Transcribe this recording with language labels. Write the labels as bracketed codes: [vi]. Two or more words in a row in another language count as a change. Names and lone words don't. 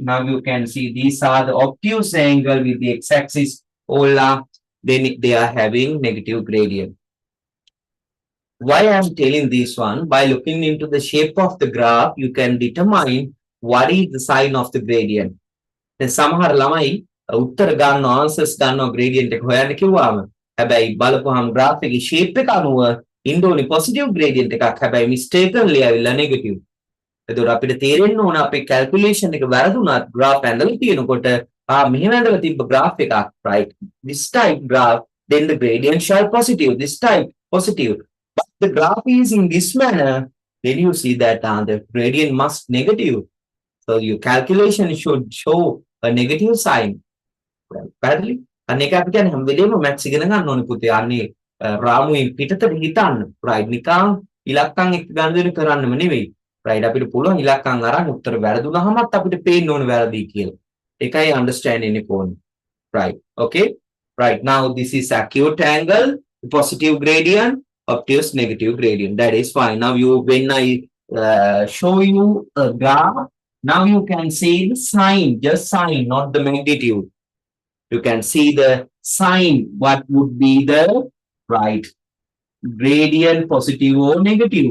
[en] Now you can see these are the obtuse angle with the x-axis polar, then they are having negative gradient. Why I'm telling this one? By looking into the shape of the graph, you can determine what is the sign of the gradient. [si] දැන් සමහර ළමයි උත්තර ගන්නවා ආන්සර්ස් ගන්නවා gradient එක හොයන්න කිව්වම හැබැයි බලපුවාම graph එකේ shape එක අනුව ඉන්න ඕනේ [en] positive gradient [si] එකක් හැබැයි mistakenly ඇවිල්ලා negative. එතකොට අපිට තේරෙන්න ඕන අපේ calculation එක වැරදුනත් graph ඇඳලා තියෙනකොට මෙහෙම ඇඳලා තිබ්බ graph එකක්, right? [en] This type graph, then the gradient shall positive, this type positive. But the graph is in this manner, then you see that the gradient must negative. So your calculation should show a negative sign. [si] පැහැදිලි? අන්න ඒක අපි කියන්නේ හැම වෙලේම මැත්ස් ඉගෙන ගන්න ඕනේ පුතේ. අන්නේ රාමුවෙන් පිටතට හිතන්න. right? නිකන් ඉලක්කම් එක්ක ගනුදෙනු කරන්නම නෙවෙයි. right? අපිට පුළුවන් ඉලක්කම් අරන් උත්තර වැරදුනහමත් අපිට පේන්න ඕනේ වැරදි කියලා. ඒකයි understanding එක ඕනේ. [en] right? Okay? right, now this is acute angle, positive gradient, obtuse negative gradient. That is fine. Now you, when I show you a graph, now you can see the sign, just sign, not the magnitude. You can see the sign, what would be the, right, gradient, positive or negative.